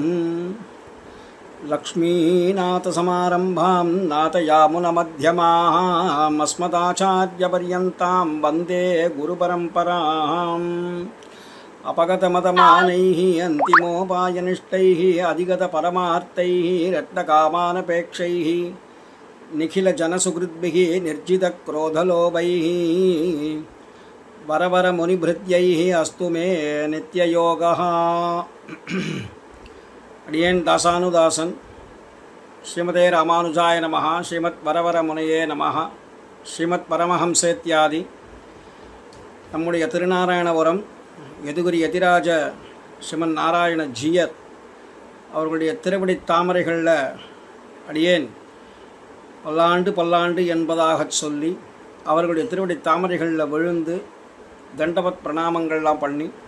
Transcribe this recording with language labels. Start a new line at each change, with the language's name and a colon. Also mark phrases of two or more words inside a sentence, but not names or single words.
Sanskrit: लक्ष्मीनाथसमारम्भां नाथयामुनमध्यमाम् अस्मदाचार्यपर्यन्तां वन्दे गुरुपरम्पराम् अपगतमतमानैः अन्तिमोपायनिष्ठैः अधिगतपरमार्थैः रत्नकामानपेक्षैः निखिलजनसुहृद्भिः निर्जितक्रोधलोभैः वरवरमुनिभृत्यैः अस्तु मे नित्ययोगः. अडियेन दासानुदासन श्रीमते रामानुजाय नमः. श्रीमत् वरवरमुनये नमः. श्रीमत् परमहंसेत्यादि
Tamil: நம்முடைய திருநாராயணபுரம் யதுகிரி யதிராஜ ஸ்ரீமன் நாராயண ஜீயர் அவர்களுடைய திருவடி தாமரைகளில் அடியேன் பல்லாண்டு பல்லாண்டு என்பதாக சொல்லி அவர்களுடைய திருவடி தாமரைகளில் விழுந்து தண்டவத் பிரணாமங்கள்லாம் பண்ணி